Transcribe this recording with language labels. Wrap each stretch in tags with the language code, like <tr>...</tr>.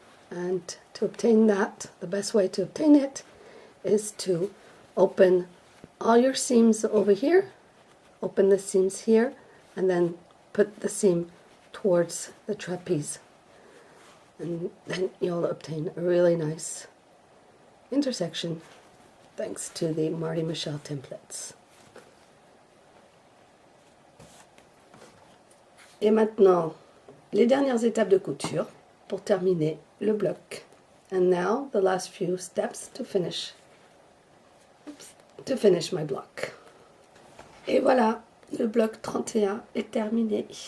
<en>And to obtain that, the best way to obtain it is to open all your seams over here, open the seams here, and then put the seam towards the trapeze. And then you'll obtain a really nice intersection thanks to the Marty Michelle templates.</en> <fr>Et maintenant, les dernières étapes de couture pour terminer le bloc.</fr> <en>And now the last few steps to finish my block.</en> <fr>Et voilà, le bloc 31 est terminé.</fr>